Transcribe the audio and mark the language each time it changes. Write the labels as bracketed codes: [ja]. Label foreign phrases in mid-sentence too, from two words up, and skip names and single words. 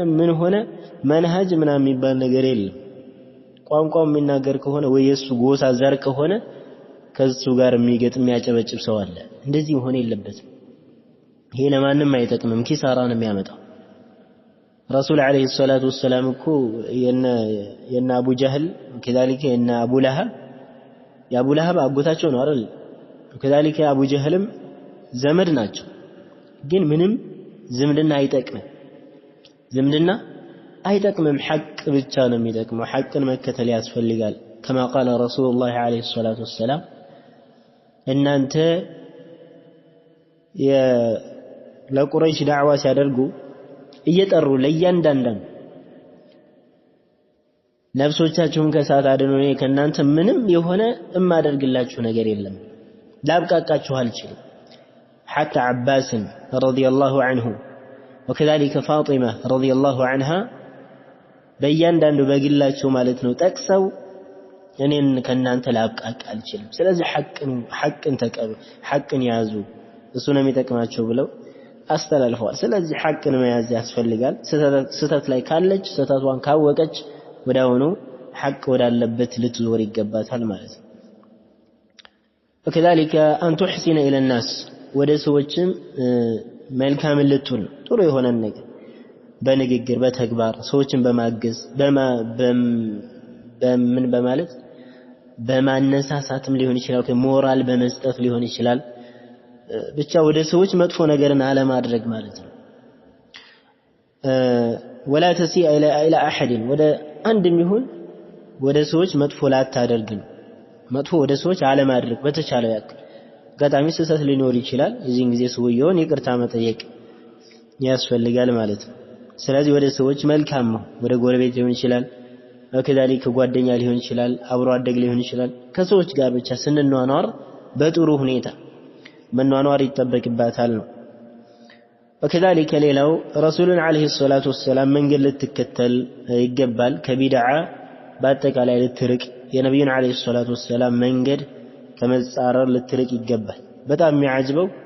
[am] ምን ሆነ መንሃጅ ምናምን የሚባል ነገር የለም ቋንቋው የሚናገር ከሆነ ወይ የሱ ጎሳ ዘር ከሆነ ከሱ ጋር የሚገጥም የሚያጨበጭብ ሰው አለ እንደዚህ መሆን የለበትም ይሄ ለማንም አይጠቅምም ኪሳራ ነው የሚያመጣው ረሱል [ar] عليه الصلاة والسلام [am] እኮ የነ አቡ ጀህል ከذلك የነ አቡ ለሃብ የአቡ ለሃብ አጎታቸው ነው አይደል ከذلك አቡ ጀህልም ዘመድ ናቸው ግን ምንም ዝምድና አይጠቅምም ሐቅ ብቻ ነው የሚጠቅመው ሐቅን መከተል ያስፈልጋል [ar] كما قال رسول الله عليه الصلاة والسلام [am] እናንተ ለቁረይሽ ዳዕዋ ሲያደርጉ እየጠሩ ለእያንዳንዳን ነፍሶቻችሁን ከሳት አድኑ እኔ ከናንተ ምንም የሆነ እማደርግላችሁ ነገር የለም ላብቃቃችሁ አልችልም [ar] حتى عباس رضي الله عنه وكذلك فاطمة رضي الله عنها [am] በእያንዳንዱ በግላቸው ማለት ነው ጠቅሰው እኔን ከናንተ ላብቃቃ አልችልም ስለዚህ ሐቅን ተቀበሉ ሐቅን ያዙ እሱ ነው የሚጠቅማቸው ብለው አስተላልፈዋል ስለዚህ ሐቅን መያዝ ያስፈልጋል ስህተት ላይ ካለች ስህተቷን ካወቀች ወዳውኑ ሐቅ ወዳለበት ልትዞር ይገባታል ማለት ነው [ar] وكذلك أن تحسن إلى الناس [am] ወደ ሰዎችም መልካም ልትሆን ጥሩ የሆነ ነገር በንግግር በተግባር ሰዎችን በማገዝ በምን በማለት በማነሳሳትም ሊሆን ይችላል ሞራል በመስጠት ሊሆን ይችላል ብቻ ወደ ሰዎች መጥፎ ነገርን አለማድረግ ማለት ነው [ar] ولا تسيء الى احد [am] ወደ አንድም ይሁን ወደ ሰዎች መጥፎ ላታደርግ መጥፎ ወደ ሰዎች አለማድረግ በተቻለው ያክል ጋጣሚ ስህተት ሊኖር ይችላል እዚህን ጊዜ ሰውየውን ይቅርታ መጠየቅ ያስፈልጋል ማለት ነው ስለዚህ ወደ ሰዎች መልካም ነው ወደ ጎረቤት ሊሆን ይችላል ከذلك ጓደኛ ሊሆን ይችላል አብሮ አደግ ሊሆን ይችላል ከሰዎች ጋር ብቻ ስንኗኗር በጥሩ ሁኔታ መኗኗር ይጠበቅባታል ነው وكذلك ሌላው ረሱሉን [ar] عليه الصلاة والسلام [am] መንገድ ልትከተል ይገባል ከቢድዓ በአጠቃላይ ልትርቅ የነብዩን [ar] عليه الصلاة والسلام [am] መንገድ ከመጻረር ልትርቅ ይገባል በጣም የሚያጅበው